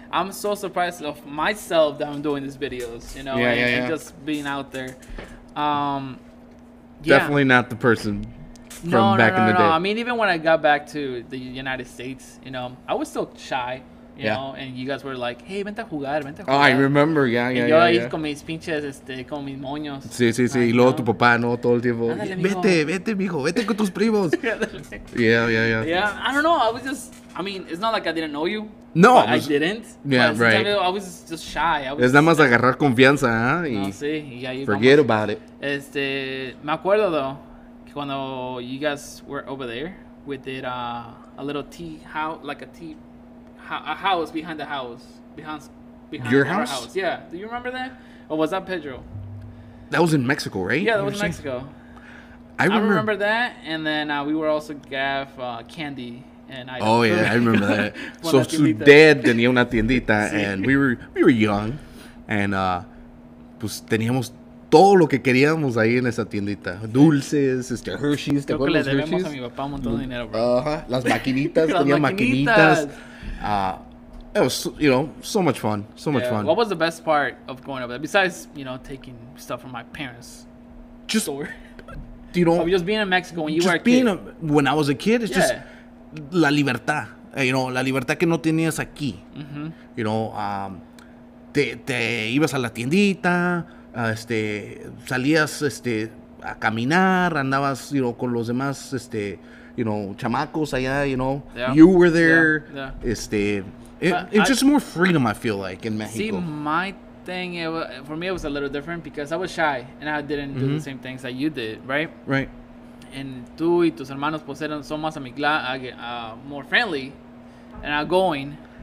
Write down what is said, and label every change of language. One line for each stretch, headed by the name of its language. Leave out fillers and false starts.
English: I'm so surprised of myself that I'm doing these videos. And just being out there. Definitely not the person from back in the day. I mean, even when I got back to the United States, I was still shy. you know, and you guys were like, hey,
Spanish: vente a jugar, vente a jugar.
English: Oh, I remember, yeah.
Spanish: Yo ahí con mis pinches, con mis moños. Sí. Y luego tu papá, ¿no? Todo el tiempo. Vete, mijo, vete con tus primos.
English: Yeah. Yeah, I don't know. It's not like I didn't know you. No. I didn't. Yeah, right. I was just shy.
Spanish: Es nada más agarrar confianza, ¿eh? No, sí. Y ahí
English: forget about it.
Spanish: Me acuerdo,
English: though,
Spanish: que cuando
English: you guys were over there, we did a little tea house, like a house behind the house. Behind your our house? Yeah. Do you remember that? Or was that Pedro? That was in Mexico, right? Yeah, that was in Mexico. I remember that, and then we were also gave candy. Oh yeah, I remember that.
Spanish: So su dad tenía una tiendita,
English: and we were young, and
Spanish: pues teníamos todo lo que queríamos ahí en esa tiendita. Dulces, Hershey's, ¿te acuerdas de los Hershey's? Creo que le debemos a mi papá un montón de dinero, bro. Las maquinitas, tenía maquinitas.
English: It was, so much fun. Fun. What was the best part of going over there? Besides, taking stuff from my parents' store. Just being in Mexico when you were a kid. When I was a kid, it's just
Spanish: la libertad. La libertad que no tenías aquí. Mm-hmm. Te ibas a la tiendita, salías a caminar, andabas, con los demás, chamacos allá,
English: Yeah. You were there. Yeah. It's just more freedom, I feel like, in Mexico. See, my thing, for me, it was a little different because I was shy and I didn't do the same things that you did, right? Right.
Spanish: And tú y tus hermanos pues son más
English: more friendly and outgoing.